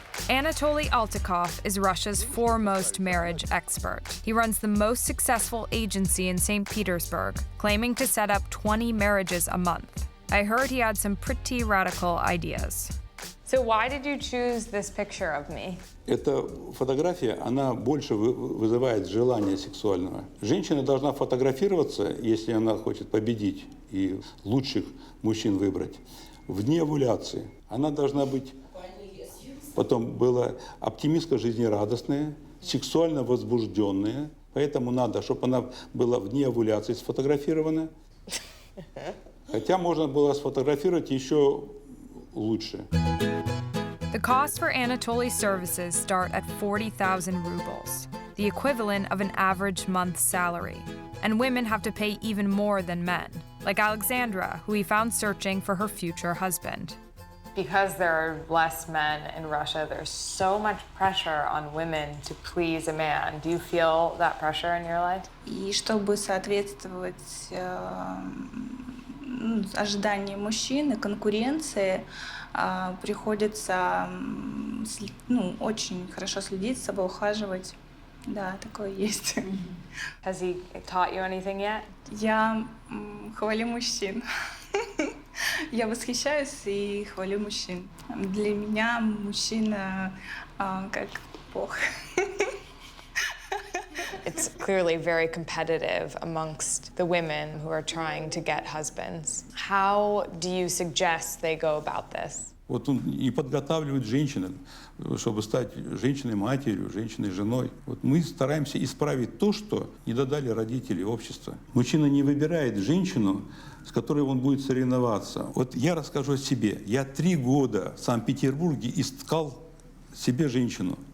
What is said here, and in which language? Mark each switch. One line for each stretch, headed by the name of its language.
English: Anatoly Altakov is Russia's foremost marriage expert. He runs the most successful agency in St. Petersburg, claiming to set up 20 marriages a month. I heard he had some pretty radical ideas. So why did you choose this picture of me?
Russian: Эта фотография, она больше вызывает желание сексуального. Женщина должна фотографироваться, если она хочет победить и лучших мужчин выбрать, вне овуляции. Она должна быть, потом была оптимистка жизнерадостная, сексуально возбужденная. Поэтому надо, чтобы она была вне овуляции сфотографирована. Хотя можно было сфотографировать еще лучше.
English: The cost for Anatoly's services start at 40,000 rubles, the equivalent of an average month's salary. And women have to pay even more than men, like Alexandra, who he found searching for her future husband. Because there are less men in Russia, there's so much pressure on women to please a man. Do you feel that pressure in your life?
Russian: И чтобы соответствовать ожиданиям мужчины, конкуренции, приходится очень хорошо следить за собой, ухаживать. Да, такое есть.
English: Has he taught you anything yet?
Russian: Я хвалю мужчин. Я восхищаюсь и хвалю мужчин. Для меня мужчина как Бог.
English: It's clearly very competitive amongst the women who are trying to get husbands. How do you suggest they go about this?
Russian: Вот он и подготавливает женщин, чтобы стать женщиной-матерью, женщиной-женой. Вот мы стараемся исправить то, что не додали родители, общество. Мужчина не выбирает женщину, с которой он будет соревноваться. Вот я расскажу о себе. Я 3 года в Санкт-Петербурге искал себе женщину.